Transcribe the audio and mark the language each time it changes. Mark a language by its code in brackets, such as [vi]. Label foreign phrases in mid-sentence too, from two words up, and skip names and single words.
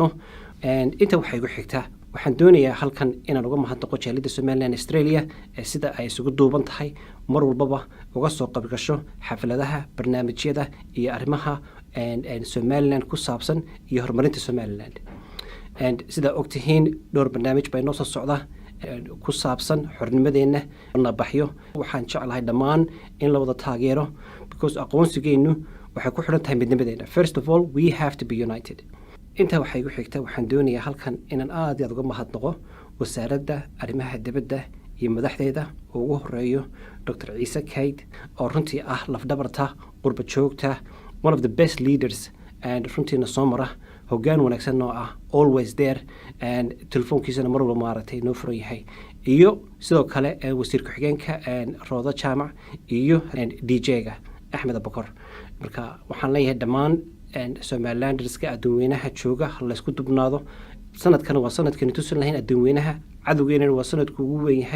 [so] Inta waxay igu xigtaa waxaan doonayaa halkan inaan uga mahadnaqo jaaliyadda Somaliland Australia sida ay isugu duuban tahay mar walbaba uga soo qayb gasho xafladaha barnaamijyada iyo arrimaha Somaliland ku saabsan iyo horumarinta Somaliland. sida ogtihiin dhowr barnaamij bay noo soo socdaa ku saabsan xornimadeena nabaxyo. waxaan jeclahay dhammaan in la wada taageero because aqoonsigeenu waxay ku xiran tahay midnimadeena. [en] First of all, we have to be united. [so] inta waxay igu xigtaa waxaan doonayaa halkan inaan aad uga mahadnaqo wasaaradda arrimaha dibadda iyo madaxdeeda oo ugu horeeyo Dr. Ciise Kayd oo runtii lafdhabarta qurba joogta, [en] one of the best leaders and [so] runtiina soo mara hoggaan wanaagsan oo [en] always there and [so] telefoonkiisana mar walba maaragtay noo furan yahay. iyo sidoo kale wasiir ku-xigeenka Rooda Jaamac iyo DJ-ga Axmed Abakar. marka waxaan leeyahay dhammaan Somalilandska adduunweynaha jooga la isku dubnaado. sanadkan waa sanadkan tusin lahayn adduunweynaha cadowgeena waa sanadku ugu weyn yahay.